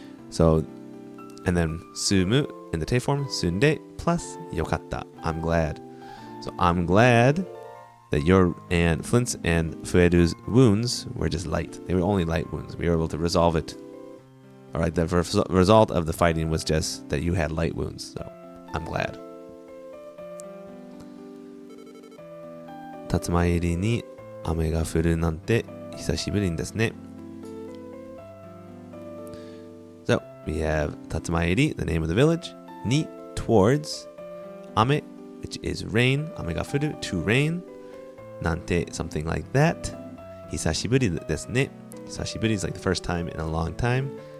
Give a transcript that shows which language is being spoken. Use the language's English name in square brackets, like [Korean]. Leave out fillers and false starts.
[English] So, and then sumu in the te form, sunde plus yokatta. I'm glad. So I'm glad that your and Flint's and Fueru's wounds were just light. They were only light wounds. We were able to resolve it. All right, the result of the fighting was just that you had light wounds. So I'm glad. [Japanese] 竜巻入りに雨が降るなんて久しぶりですね。 [English] So we have 竜巻入り, the name of the village. Ni, towards. Ame, which is rain. Ame ga furu, to rain. Nante, something like that. Hisashiburi desu ne. Hisashiburi is like the first time in a long time.